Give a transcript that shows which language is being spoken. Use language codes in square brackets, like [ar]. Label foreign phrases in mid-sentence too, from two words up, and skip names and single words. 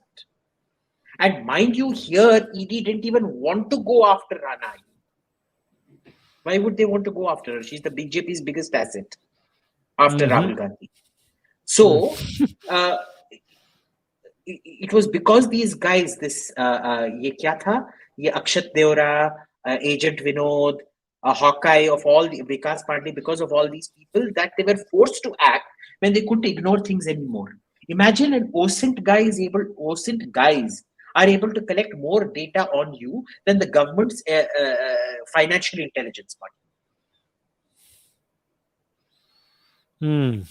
[en] And mind you, here ED didn't even want to go after Rana. Why would they want to go after her? She's the BJP's biggest asset after Rahul Gandhi. So it was because these guys, this [hi] ये क्या था? Ye Akshat Deora, [en] Agent Vinod, Hawkeye of all the Vikas Pandey, because of all these people, that they were forced to act when they couldn't ignore things anymore. Imagine an OSINT guys are able to collect more data on you than the government's financial intelligence body.